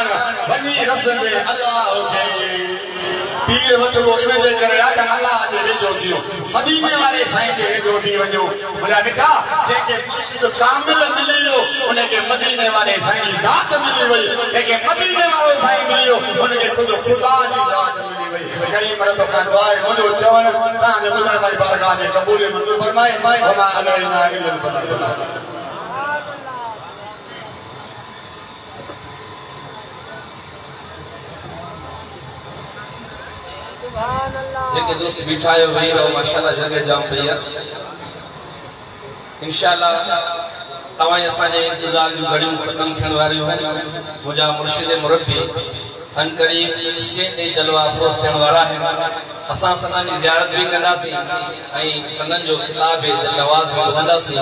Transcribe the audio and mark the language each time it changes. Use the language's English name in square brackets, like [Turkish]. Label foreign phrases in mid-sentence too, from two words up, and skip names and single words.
[Sindhi] वञी रसंदे अल्लाह खे पीर वठो इन जे करे आहे त अल्लाह जे वेझो थियो मदीने वारे साईं जे वेझो थी वञो मुंहिंजा मिठा जंहिंखे मुर्शिद कामिल मिली वियो उनखे मदीने वारे साईं जी ज़ात मिली वई जंहिंखे मदीने वारो साईं मिली वियो उनखे ख़ुदि ख़ुदा जी ज़ात मिली वई करीम रब खान दुआ मुझो चवण ता जे बुधण वाली बारगाह में कबूल मंजूर फरमाए [Arabic] وما علينا إلا البلاغ. [Sindhi] जेके दोस्त बिठायो वही रहो माशाल्लाह जगह जाम भैया इंशाल्लाह तवाई असाजे इंतजार जो घड़ियों खत्म थियण वारियूं आहिनि। मुंहिंजा मुर्शिद मुरब्बी अन करीब स्टेज ते जलवा अफरोज़ थियण वारा आहिनि। असां संदन जी ज़ियारत भी कंदासीं ऐं संदन जो खिताब आवाज़ भी ॿुधंदासीं।